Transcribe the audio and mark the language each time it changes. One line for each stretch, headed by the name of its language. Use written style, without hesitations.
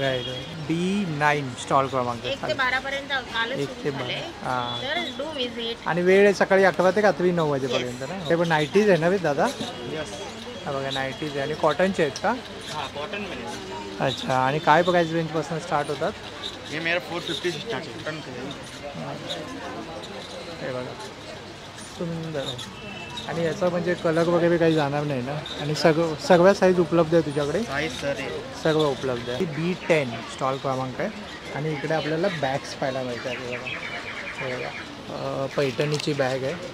Marathi: Right B9 stall क्रमांक 1 ते 12 पर्यंत कालच 1 ते सुरू झाले 12 हां. तर
English: Do visit.
Marathi: आणि वेळ आहे सकाळी 11 ते रात्री 9 वाजेपर्यंत ना. हे पण नाईटीज आहे ना बे दादा? हा बघा नाईटीज आहे आणि कॉटनचे आहेत का? हां कॉटन मिळेल. अच्छा. आणि काय प्राइस रेंजपासून स्टार्ट होतात?
Hindi: ये मेरा 450 से स्टार्ट है कॉटन का.
Marathi: हे बघा सुंदर आहे. आणि याचा म्हणजे कलर वगैरे काही जाणार नाही ना. आणि सगळ्या साईज उपलब्ध आहे तुझ्याकडे?
Hindi: साइज सर है
Marathi: सर्व उपलब्ध आहे. B10 स्टॉल क्रमांक आहे. आणि इकडे आपल्याला बॅग्स पाहायला मिळतात. हे बघा हे बघा पैठणीची बॅग आहे.